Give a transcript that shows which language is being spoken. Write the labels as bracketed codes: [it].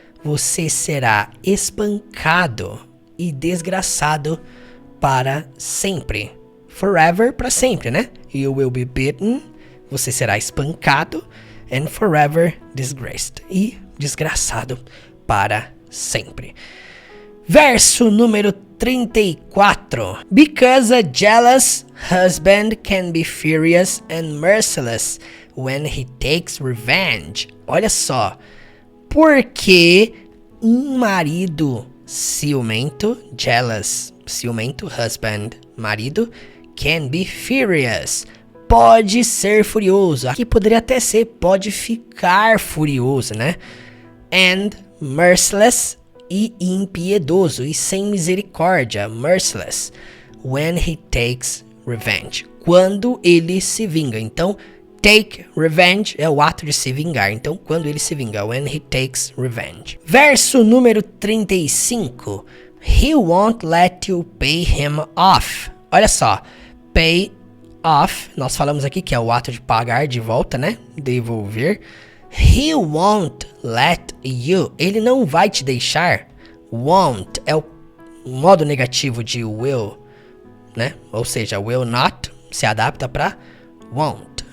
[pt] Você será espancado e desgraçado para sempre. [en] Forever, [pt] para sempre, né? [en] You will be beaten. [pt] Você será espancado [en] and forever disgraced. [pt] E desgraçado para sempre. Verso número 34. [en] Because a jealous husband can be furious and merciless when he takes revenge. [pt] Olha só. Porque um marido ciumento, jealous, ciumento, husband, marido, [en] can be furious. [pt] Pode ser furioso. Aqui poderia até ser pode ficar furioso, né? [en] And merciless [pt] e impiedoso e sem misericórdia. Merciless. [en] When he takes revenge. [pt] Quando ele se vinga. Então, take revenge é o ato de se vingar. Então, quando ele se vinga. [en] When he takes revenge. [pt] Verso número 35. [en] He won't let you pay him off. [pt] Olha só. Pay off, nós falamos aqui que é o ato de pagar de volta, né? Devolver. [en] He won't let you. [pt] Ele não vai te deixar. Won't é o modo negativo de will, né? Ou seja, [en] will not [pt] se adapta para won't.